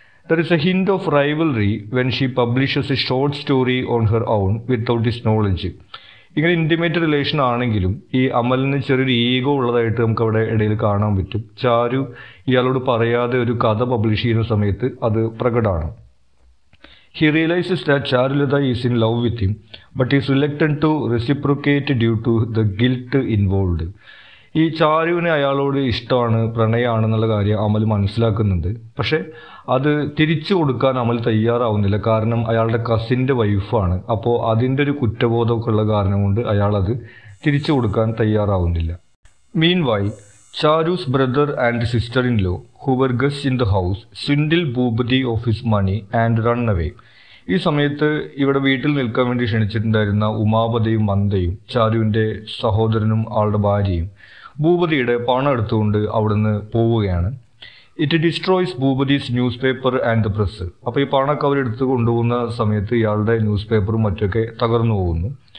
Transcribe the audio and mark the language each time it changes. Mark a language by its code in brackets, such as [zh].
[en] There is a hint of rivalry when she publishes a short story on her own without his knowledge. [ml] ഇങ്ങനെ intimate relation ആണെങ്കിലും ഈ അമലിന് ചെറിയൊരു ego ഉള്ളതായിട്ട് നമുക്ക് അവിടെ ഇടയിൽ കാണാൻ പറ്റും. ചാരു ഇയാളോട് പറയാതെ ഒരു കഥ പബ്ലിഷ് ചെയ്യുന്ന സമയത്ത് അത് പ്രകടമാണ്. [en] He realizes that Charulata is in love with him, but is reluctant to reciprocate due to the guilt involved. [ml] ഈ ചാരുവിനെ അയാളോട് ഇഷ്ടമാണ്, പ്രണയമാണെന്നുള്ള കാര്യം അമൽ മനസ്സിലാക്കുന്നുണ്ട്. പക്ഷെ അത് തിരിച്ചു കൊടുക്കാൻ അമൽ തയ്യാറാവുന്നില്ല. കാരണം അയാളുടെ കസിൻ്റെ വൈഫാണ്. അപ്പോൾ അതിൻ്റെ ഒരു കുറ്റബോധമൊക്കെ ഉള്ള കാരണം കൊണ്ട് അയാൾ അത് തിരിച്ചു കൊടുക്കാൻ തയ്യാറാവുന്നില്ല. [en] Meanwhile, Charu's brother and sister-in-law, who were guests in the house, swindle Bhupati of his money and run away. [ml] ഈ സമയത്ത് ഇവിടെ വീട്ടിൽ നിൽക്കാൻ വേണ്ടി ക്ഷണിച്ചിട്ടുണ്ടായിരുന്ന ഉമാപതിയും മന്ദയും ചാരുവിൻ്റെ സഹോദരനും ആളുടെ ഭാര്യയും ഭൂപതിയുടെ പണം എടുത്തുകൊണ്ട് അവിടുന്ന് പോവുകയാണ്. [en] It destroys Bhupathi's newspaper and the press. [ml] അപ്പോൾ ഈ പണമൊക്കെ അവരെടുത്ത് കൊണ്ടുപോകുന്ന സമയത്ത് ഇയാളുടെ ന്യൂസ് പേപ്പറും മറ്റൊക്കെ തകർന്നു പോകുന്നു.